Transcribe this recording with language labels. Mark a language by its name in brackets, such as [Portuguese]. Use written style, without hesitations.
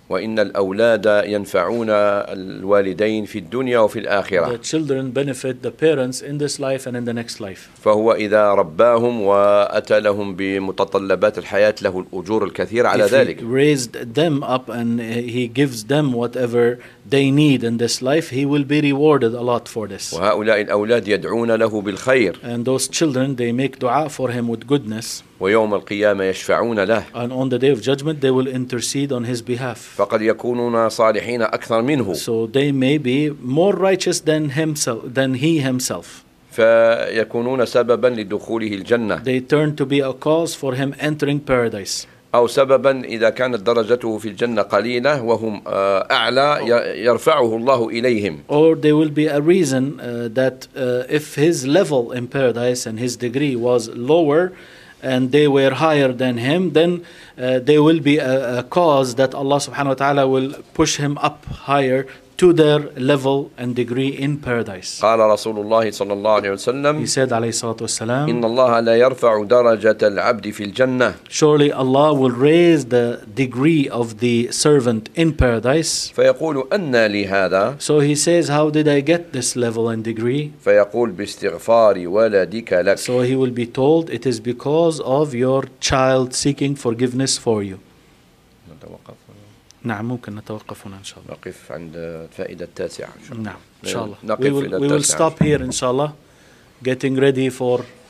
[Arabic] وإن الأولاد ينفعون الوالدين في الدنيا وفي الآخرة. [English] The children benefit the parents in this life and in the next life. [Arabic] فهو إذا رباهم وأتى لهم بمتطلبات الحياة له الأجور الكثيرة على ذلك. [English] If he raised them up and he gives them whatever they need in this life, he will be rewarded a lot for this. [Arabic] وهؤلاء الأولاد يدعون له بالخير. [English] And those children, they make dua for him with goodness. [Arabic] ويوم القيامة يشفعون له. [English] And on the day of judgment, they will intercede on his behalf. [Arabic] فقد يكونون صالحين أكثر منه. [English] So they may be more righteous than himself, than he himself. [Arabic] فيكونون سببا لدخوله الجنة. [English] They turn to be a cause for him entering paradise. [Arabic] أو سببا إذا كانت درجته في الجنة قليلة وهم أعلى يرفعه الله إليهم. [English] Or there will be a reason if his level in paradise and his degree was lower and they were higher than him, then there will be a cause that Allah [Arabic] subhanahu wa ta'ala [English] will push him up higher to their level and degree in paradise. [Arabic] قال رسول الله صلى الله عليه وسلم. [English] He said [Arabic] عليه الصلاة والسلام. إن الله لا يرفع درجة العبد في الجنة. [English] Surely Allah will raise the degree of the servant in paradise. [Arabic] فيقول أن لهذا. [English] So he says, how did I get this level and degree? [Arabic] فيقول باستغفار ولدك لك. [English] So he will be told, it is because of your child seeking forgiveness for you. [Arabic] نعم ممكن نتوقف هنا إن شاء الله. نقف عند الفائدة التاسعة. نعم إن شاء الله. [English] We will stop here [Arabic] إن شاء الله. [English] Getting ready for.